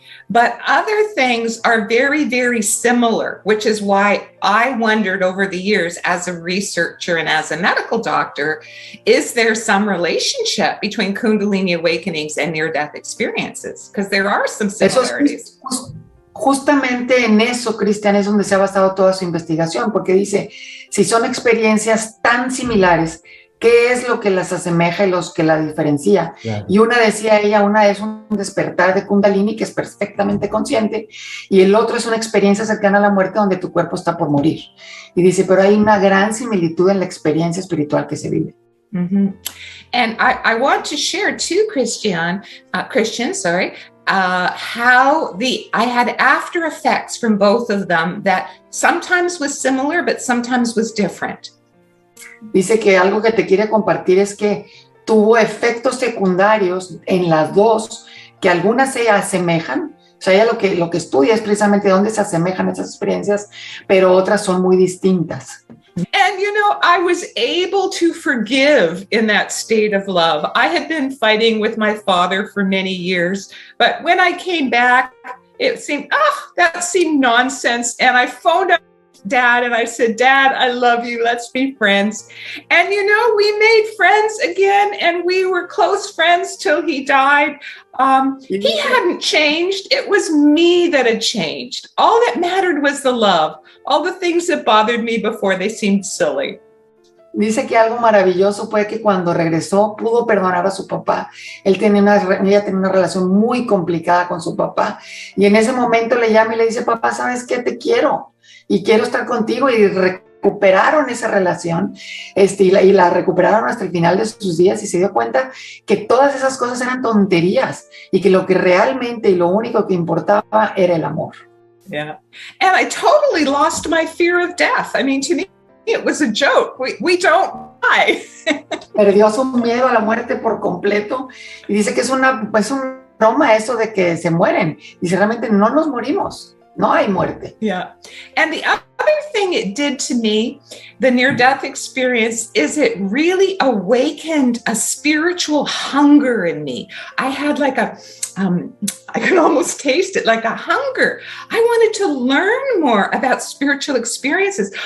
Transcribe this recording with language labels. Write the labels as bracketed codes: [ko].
[en] But other things are very, very similar, which is why I wondered over the years as a researcher and as a medical doctor, is there some relationship between Kundalini awakenings and near-death experiences? Because there are some similarities. [es] Justamente en eso, Cristian, es donde se ha basado toda su investigación, porque dice, si son experiencias tan similares, ¿qué es lo que las asemeja y los que la diferencia? Claro. Y una decía ella, una es un despertar de Kundalini que es perfectamente consciente y el otro es una experiencia cercana a la muerte donde tu cuerpo está por morir. Y dice, pero hay una gran similitud en la experiencia espiritual que se vive. Mm-hmm. [en] And I want to share too, Christian, how I had after effects from both of them that sometimes was similar, but sometimes was different. [es] Dice que algo que te quiere compartir es que tuvo efectos secundarios en las dos, que algunas se asemejan, o sea, ella lo que estudia es precisamente dónde se asemejan esas experiencias, pero otras son muy distintas. [en] And, I was able to forgive in that state of love. I had been fighting with my father for many years, but when I came back, that seemed nonsense. And I phoned up Dad and I said, Dad, I love you. Let's be friends. And, we made friends again and we were close friends till he died. He hadn't changed. It was me that had changed. All that mattered was the love. All the things that bothered me before, they seemed silly. [es] Dice que algo maravilloso fue que cuando regresó pudo perdonar a su papá. Ella tenía una relación muy complicada con su papá y en ese momento le llama y le dice, papá, ¿sabes qué? Te quiero y quiero estar contigo, y recuperaron esa relación y la recuperaron hasta el final de sus días y se dio cuenta que todas esas cosas eran tonterías y que lo que realmente y lo único que importaba era el amor. Yeah. [en] And I totally lost my fear of death. I mean, to me, it was a joke. We don't die. [es] Perdió su miedo a la muerte por completo y dice que es una broma eso de que se mueren. Dice, realmente no nos morimos. No hay muerte. Yeah. [en] And the other thing it did to me, the near-death experience, is it really awakened a spiritual hunger in me. I had like I could almost taste it, like a hunger. I wanted to learn more about spiritual experiences.